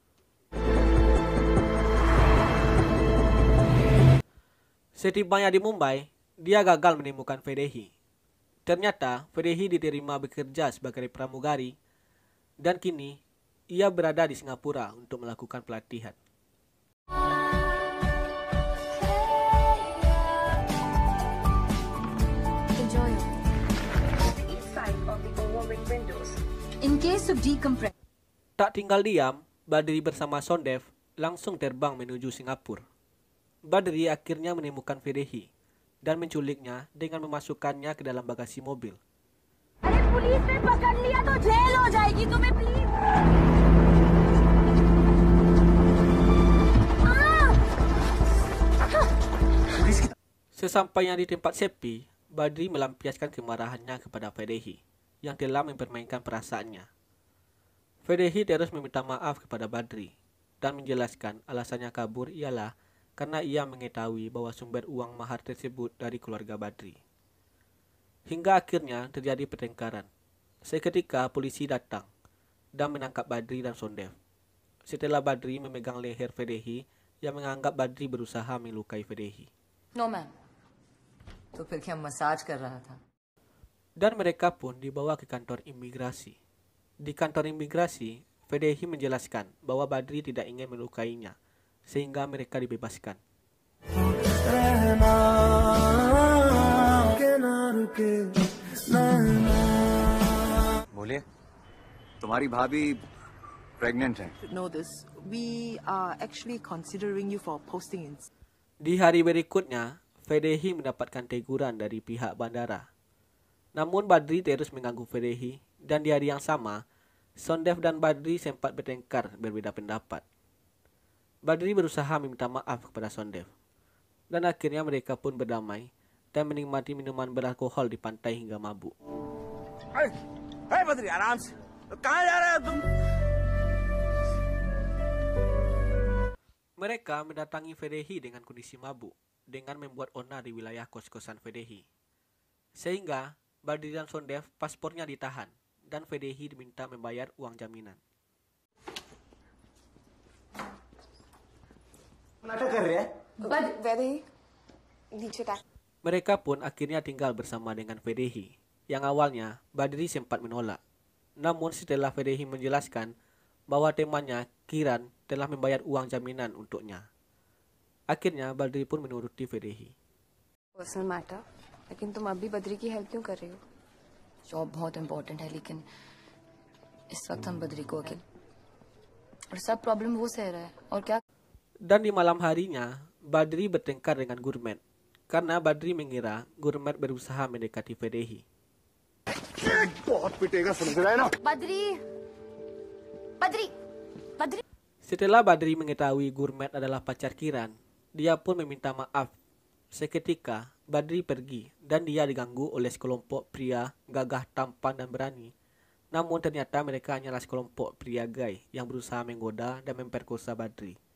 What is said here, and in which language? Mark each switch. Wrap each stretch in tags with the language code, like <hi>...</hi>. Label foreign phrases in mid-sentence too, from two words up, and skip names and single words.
<id>Setibanya di Mumbai, dia gagal menemukan Fedehi. Ternyata Fedehi diterima bekerja sebagai pramugari dan kini ia berada di Singapura untuk melakukan pelatihan.</id> <en>Enjoy. In case of decompression.</en> <id>Tak tinggal diam, Badri bersama Sondev langsung terbang menuju Singapura. Badri akhirnya menemukan Fedehi dan menculiknya dengan memasukkannya ke dalam bagasi mobil.</id> <hi>अरे पुलिस ने पकड़ लिया तो जेल हो जाएगी तुम्हें प्लीज।</hi> <id>Sesampainya di tempat sepi, Badri melampiaskan kemarahannya kepada Fedehi yang telah mempermainkan perasaannya. Fedehi terus meminta maaf kepada Badri dan menjelaskan alasannya kabur ialah karena ia mengetahui bahwa sumber uang mahar tersebut dari keluarga Badri. Hingga akhirnya terjadi pertengkaran. Seketika polisi datang dan menangkap Badri dan Sondev. Setelah Badri memegang leher Fedehi yang menganggap Badri berusaha melukai Fedehi.</id> <en>No ma'am.</en> <hi>तो फिर क्या मसाज कर रहा था?</hi> <id>Dan mereka pun dibawa ke kantor imigrasi. Di kantor imigrasi, Fedehi menjelaskan bahwa Badri tidak ingin melukainya, sehingga mereka dibebaskan.</id> <hi>बोलिए तुम्हारी भाभी प्रेग्नेंट है</hi> <en>Know this. We are actually considering you for posting in.</en> <id>Di hari berikutnya, Fedehi mendapatkan teguran dari pihak bandara. Namun Badri terus mengganggu Fedehi dan di hari yang sama, Sondev dan Badri sempat bertengkar berbeda pendapat. Badri berusaha meminta maaf kepada Sondev. Dan akhirnya mereka pun berdamai dan menikmati minuman beralkohol di pantai hingga mabuk.</id> <hi>Hey बद्री आराम से कहाँ जा रहे हो तुम?</hi> <id>Mereka mendatangi Fedehi dengan kondisi mabuk dengan membuat onar di wilayah kos-kosan Fedehi. Sehingga Badri dan Sondev paspornya ditahan dan Fedehi diminta membayar uang jaminan.</id> <hi>नाटक कर रहे हैं?</hi> <en>But very</en> <hi>नीचे तक.</hi> <id>Mereka pun akhirnya tinggal bersama dengan Fedehi, yang awalnya Badri sempat menolak. Namun setelah Fedehi menjelaskan bahwa temannya, Kiran, telah membayar uang jaminan untuknya. Akhirnya Badri pun menuruti Fedehi.</id> <en>personal matter,</en> <hi>लेकिन तुम अभी बद्री की हेल्प क्यों कर रही हो? जॉब बहुत इम्पोर्टेंट है, लेकिन इस वक्त हम बद्री को अकेले और सब प्रॉब्लम वो सह रहा है और क्या?</hi> <id>Dan di malam harinya, Badri bertengkar dengan Gurmet karena Badri mengira Gurmet berusaha mendekati Fedehi.</id> <hi>बहुत पिटेगा समझ रहा है ना बद्री बद्री बद्री</hi> <id>Setelah Badri mengetahui Gurmet adalah pacar Kiran, dia pun meminta maaf. Seketika, Badri pergi dan dia diganggu oleh sekelompok pria gagah, tampan dan berani. Namun ternyata mereka hanyalah sekelompok pria gay yang berusaha menggoda dan memperkosa Badri.</id>